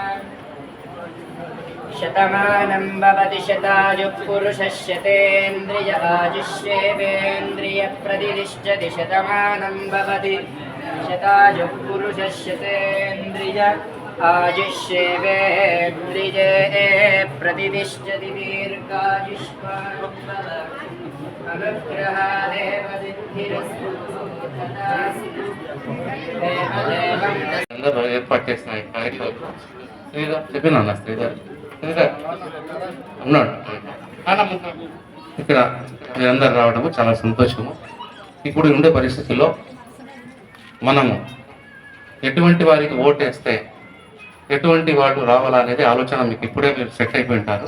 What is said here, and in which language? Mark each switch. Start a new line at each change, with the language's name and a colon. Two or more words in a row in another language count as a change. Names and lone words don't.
Sanskrit: शतमानं भवति शतायुः पुरुषः शतेन्द्रिय आयुष्येवेन्द्रिय प्रतिष्ठति शतमानं भवति शतायुः पुरुषः शतेन्द्रिय आयुष्येवेन्द्रिये प्रतिष्ठति दीर्घायुष्मान् अनुग्रहादेव सिद्धिरस्तु तथास्तु।
Telugu: అందరూ ఏర్పాటు చేసిన ఈ కార్యక్రమం చెప్పినా ఉన్నాడు ఇక్కడ మీరందరూ రావడము చాలా సంతోషము. ఇప్పుడు ఉండే పరిస్థితుల్లో మనము ఎటువంటి వారికి ఓటు వేస్తే ఎటువంటి వాళ్ళు రావాలనేది ఆలోచన మీకు ఇప్పుడే మీరు సెట్ అయిపోయి ఉంటారు.